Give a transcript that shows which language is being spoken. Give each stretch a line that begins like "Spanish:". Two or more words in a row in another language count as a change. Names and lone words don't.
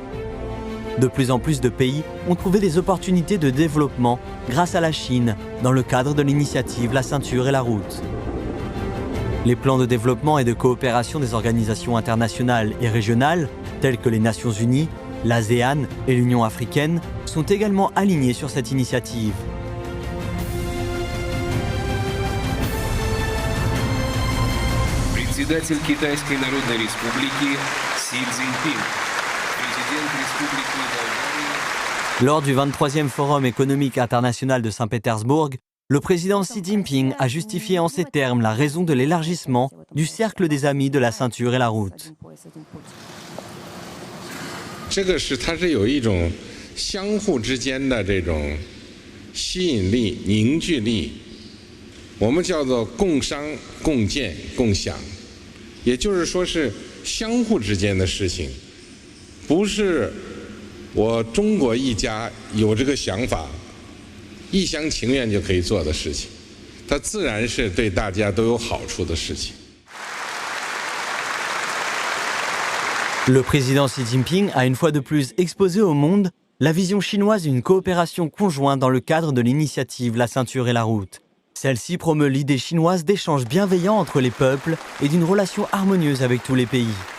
French: De plus en plus de pays ont trouvé des opportunités de développement grâce à la Chine dans le cadre de l'initiative La Ceinture et la Route. Les plans de développement et de coopération des organisations internationales et régionales, telles que les Nations Unies, l'ASEAN et l'Union africaine, sont également alignés sur cette initiative.
Russian: Председатель Китайской Народной Республики Си Цзиньпин, президент Республики Болгария.
French: Lors du 23e Forum économique international de Saint-Pétersbourg, le président Xi Jinping a justifié en ces termes la raison de l'élargissement du cercle des amis de la Ceinture et la Route.
Chinese: 它是有一种相互之间的这种吸引力、凝聚力，我们叫做共商、共建、共享，也就是说是相互之间的事情，不是我中国一家有这个想法，一厢情愿就可以做的事情，它自然是对大家都有好处的事情。
French: Le président Xi Jinping a une fois de plus exposé au monde la vision chinoise d'une coopération conjointe dans le cadre de l'initiative La Ceinture et la Route. Celle-ci promeut l'idée chinoise d'échanges bienveillants entre les peuples et d'une relation harmonieuse avec tous les pays.